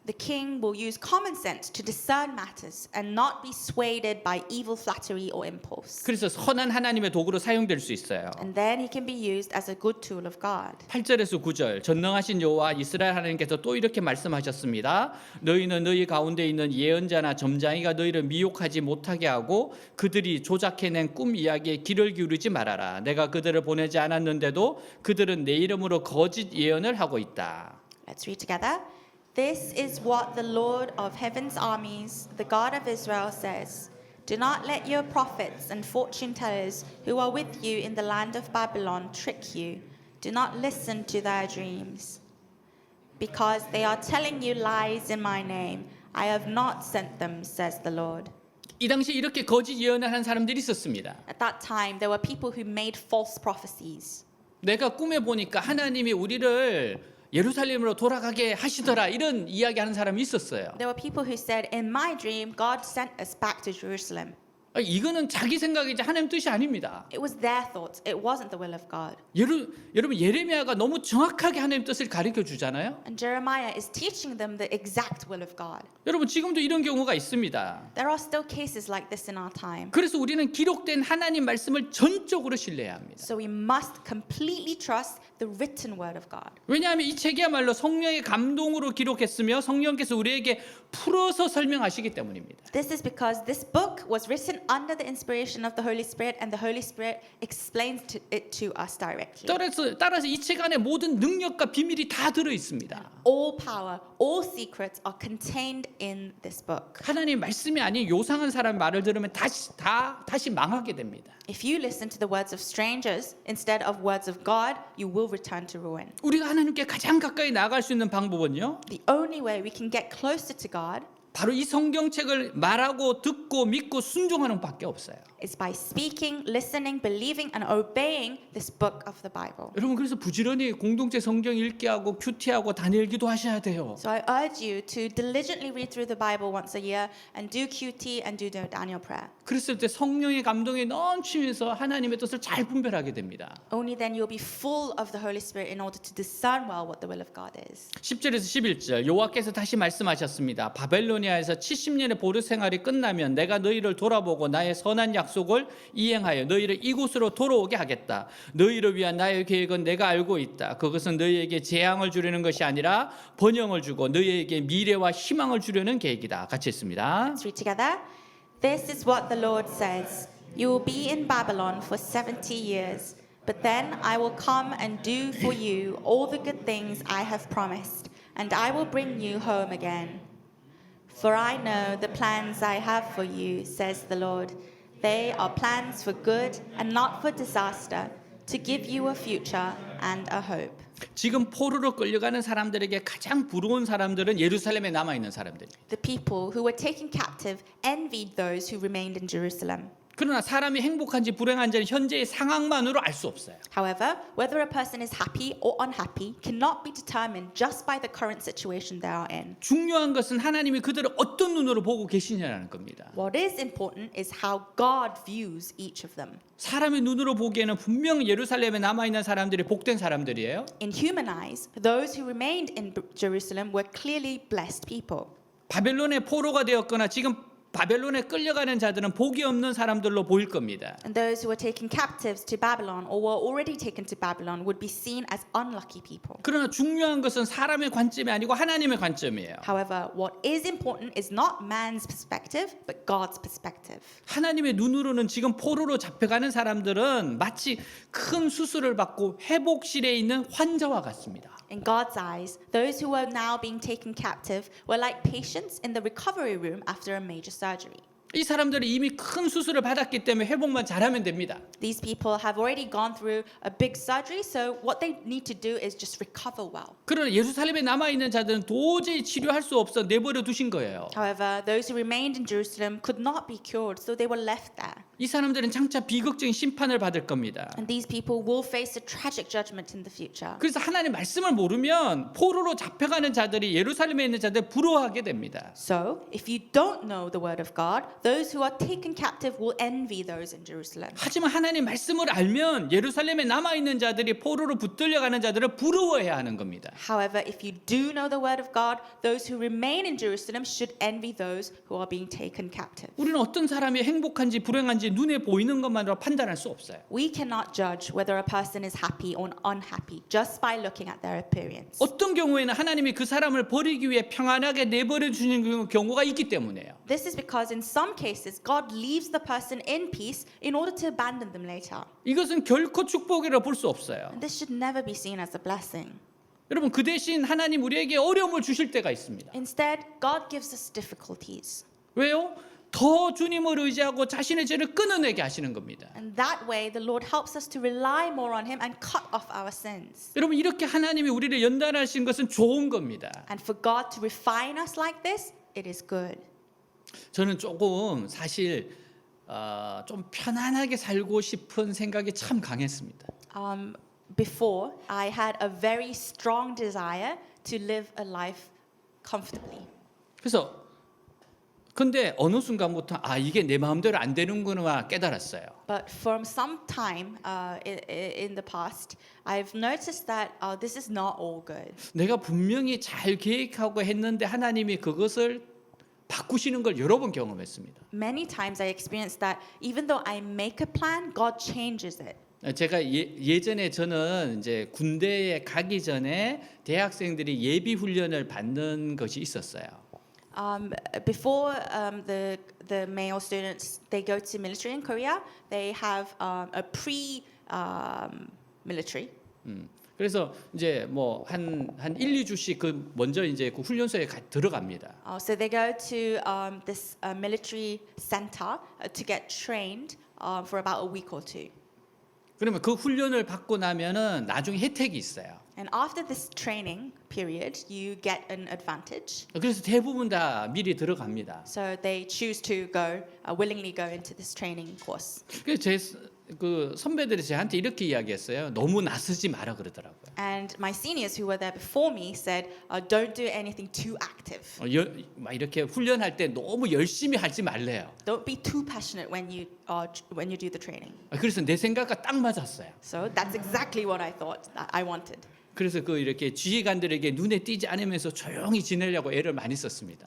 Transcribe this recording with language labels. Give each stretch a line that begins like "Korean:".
English: the king will use common sense to discern matters and not be swayed by evil flattery or impulse.
Korean: 그래서 선한 하나님의 도구로 사용될 수 있어요.
English: And then he can be used as a good tool of God.
Korean: 8절에서 9절 전능하신 여호와 이스라엘 하나님께서 또 이렇게 말씀하셨습니다. 너희는 너희 가운데 있는 예언자나 점장이가 너희를 미혹하지 못하게 하고 그들이 조작해낸 꿈 이야기에 귀를 기울이지 말아라. 내가 그들을 보내지 않았는데도 그들은 내 이름으로 거짓 예언을 하고 있다.
English: Let's read together. This is what the Lord of heaven's armies, the God of Israel, says. Do not let your prophets and fortune tellers who are with you in the land of Babylon trick you. Do not listen to their dreams. Because they are telling you lies in my name. I have not sent them, says the Lord.
Korean: 이 당시 이렇게 거짓 예언을 하는 사람들이 있었습니다.
English: At that time, there were people who made false prophecies.
Korean: 내가 꿈에 보니까 하나님이 우리를 예루살렘으로 돌아가게 하시더라 이런 이야기하는 사람이 있었어요.
English: There were people who said, in my dream, God sent us back to Jerusalem.
Korean: 이거는 자기 생각이지 하나님 뜻이 아닙니다.
English: It was their thoughts. It wasn't the will of God.
Korean: 여러분 예레미야가 너무 정확하게 하나님 뜻을 가르쳐 주잖아요.
English: And Jeremiah is teaching them the exact will of God.
Korean: 여러분 지금도 이런 경우가 있습니다.
English: There are still cases like this in our time.
Korean: 그래서 우리는 기록된 하나님 말씀을 전적으로 신뢰해야 합니다.
English: So we must completely trust the written word of God.
Korean: 왜냐하면 이 책이야말로 성령의 감동으로 기록했으며 성령께서 우리에게 풀어서 설명하시기 때문입니다.
English: This is because this book was written under the inspiration of the Holy Spirit and the Holy Spirit explains it to us directly.
Korean: 따라서 이 책 안에 모든 능력과 비밀이 다 들어 있습니다.
English: All power, all secrets are contained in this book.
Korean: 하나님 말씀이 아닌 요상한 사람의 말을 들으면 다시 망하게 됩니다.
English: If you listen to the words of strangers instead of words of God, you will return to ruin.
Korean: 우리가 하나님께 가장 가까이 나아갈 수 있는 방법은요,
English: The only way we can get closer to God
Korean: 바로 이 성경책을 말하고 듣고 믿고 순종하는 밖에 없어요.
English: is by speaking, listening, believing, and obeying this book of the Bible.
Korean: 여러분 그래서 부지런히 공동체 성경 읽기 하고 큐티하고 다니엘 기도하셔야 돼요.
English: So I urge you to diligently read through the Bible once a year and do QT and do the Daniel prayer.
Korean: 그랬을 때 성령의 감동이 넘치면서 하나님의 뜻을 잘 분별하게 됩니다.
English: Only then you'll be full of the Holy Spirit in order to discern well what the will of God is.
Korean: 10절에서 11절 여호와께서 다시 말씀하셨습니다. 바벨로니아에서 70년의 보류 생활이 끝나면 내가 너희를 돌아보고 나의 선한 약속을 이행하여 너희를 이곳으로 돌아오게 하겠다. 너희를 위한 나의 계획은 내가 알고 있다. 그것은 너희에게 재앙을 주려는 것이 아니라 번영을 주고 너희에게 미래와 희망을 주려는 계획이다. 같이 읽습니다.
English: Let's read together. This is what the Lord says. You will be in Babylon for 70 years, but then I will come and do for you all the good things I have promised, and I will bring you home again. For I know the plans I have for you, says the Lord. They are plans for good and not for disaster, to give you a future and a hope.
Korean: 지금 포로로 끌려가는 사람들에게 가장 부러운 사람들은 예루살렘에 남아있는 사람들이에요.
English: The people who were taken captive envied those who remained in Jerusalem.
Korean: 그러나 사람이 행복한지 불행한지는 현재의 상황만으로 알 수 없어요.
English: However, whether a person is happy or unhappy cannot be determined just by the current situation they are in.
Korean: 중요한 것은 하나님이 그들을 어떤 눈으로 보고 계시냐라는 겁니다.
English: What is important is how God views each of them.
Korean: 사람의 눈으로 보기에는 분명 예루살렘에 남아있는 사람들이 복된 사람들이에요.
English: In human eyes, those who remained in Jerusalem were clearly blessed people.
Korean: 바벨론의 포로가 되었거나 지금 바벨론에 끌려가는 자들은 복이 없는 사람들로 보일 겁니다.
English: And those who were taken captives to Babylon or were already taken to Babylon would be seen as unlucky people.
Korean: 그러나 중요한 것은 사람의 관점이 아니고 하나님의 관점이에요.
English: However, what is important is not man's perspective, but God's perspective.
Korean: 하나님의 눈으로는 지금 포로로 잡혀가는 사람들은 마치 큰 수술을 받고 회복실에 있는 환자와 같습니다.
English: In God's eyes, those who were now being taken captive were like patients in the recovery room after a major surgery.
Korean: 이 사람들은 이미 큰 수술을 받았기 때문에 회복만 잘하면 됩니다.
English: These people have already gone through a big surgery, so what they need to do is just recover well.
Korean: 그러나 예루살렘에 남아 있는 자들은 도저히 치료할 수 없어 내버려 두신 거예요.
English: However, those who remained in Jerusalem could not be cured, so they were left there.
Korean: 이 사람들은 장차 비극적인 심판을 받을 겁니다.
English: And these people will face a tragic judgment in the future.
Korean: 그래서 하나님 말씀을 모르면 포로로 잡혀가는 자들이 예루살렘에 있는 자들 부러워하게 됩니다.
English: So, if you don't know the word of God, those who are taken captive will envy those in Jerusalem.
Korean: 하지만 하나님 말씀을 알면 예루살렘에 남아 있는 자들이 포로로 붙들려 가는 자들을 부러워해야 하는 겁니다.
English: However, if you do know the word of God, those who remain in Jerusalem should envy those who are being taken captive.
Korean: 우리는 어떤 사람이 행복한지 불행한지 눈에 보이는 것만으로 판단할 수 없어요.
English: We cannot judge whether a person is happy or unhappy just by looking at their appearance.
Korean: 어떤 경우에는 하나님이 그 사람을 버리기 위해 평안하게 내버려 주시는 경우가 있기 때문에요.
English: This is because in some cases God leaves the person in peace in order to abandon them later.
Korean: 이것은 결코 축복이라 볼 수 없어요.
English: And this should never be seen as a blessing.
Korean: 여러분 그 대신 하나님 우리에게 어려움을 주실 때가 있습니다.
English: Instead, God gives us difficulties.
Korean: 왜요? 더 주님을 의지하고 자신의 죄를 끊어내게 하시는 겁니다.
English: And that way, the Lord helps us to rely more on Him and cut off our sins.
Korean: 여러분 이렇게 하나님이 우리를 연단하신 것은 좋은 겁니다.
English: And for God to refine us like this, it is good.
Korean: 저는 조금 사실 좀 편안하게 살고 싶은 생각이 참 강했습니다.
English: Before, I had a very strong desire to live a life comfortably.
Korean: 그래서 근데 어느 순간부터 이게 내 마음대로 안 되는구나 깨달았어요.
English: But from some time in the past, I've noticed that this is not all good.
Korean: 내가 분명히 잘 계획하고 했는데 하나님이 그것을 바꾸시는 걸 여러 번 경험했습니다.
English: Many times I experienced that even though I make a plan, God changes it.
Korean: 제가 예전에 저는 이제 군대에 가기 전에 대학생들이 예비 훈련을 받는 것이 있었어요.
English: Before the male students they go to military in Korea, they have a pre-military.
Korean: 그래서 이제 뭐 한 1-2주씩 그 먼저 이제 그 훈련소에 들어갑니다.
English: So they go to this military center to get trained for about a week or two.
Korean: 그러면 그 훈련을 받고 나면은 나중에 혜택이 있어요.
English: And after this training period, you get an advantage.
Korean: 그래서 대부분 다 미리 들어갑니다.
English: So they choose to go willingly go into this training course.
Korean: 그래서 그 선배들이 저한테 이렇게 이야기했어요. 너무 나서지 마라 그러더라고요.
English: And my seniors who were there before me said, "Don't do anything too active.
Korean: 막 이렇게 훈련할 때 너무 열심히 하지 말래요.
English: Don't be too passionate when you do the training."
Korean: 그래서 내 생각과 딱 맞았어요.
English: So that's exactly what I thought that I wanted.
Korean: 그래서 그 이렇게 지휘관들에게 눈에 띄지 않으면서 조용히 지내려고 애를 많이 썼습니다.